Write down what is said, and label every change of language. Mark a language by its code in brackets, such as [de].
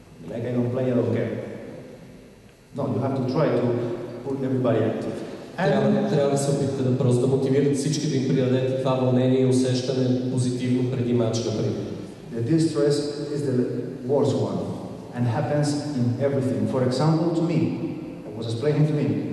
[en] Like I don't play, I don't care. No, you have to try to put everybody active. [bg] Трябва да се опитате да просто да мотивирате всички да им придадете това вълнение и усещане позитивно преди матч, например. [en] The distress is the worst one and happens in everything. For example, to me, I was explaining to me.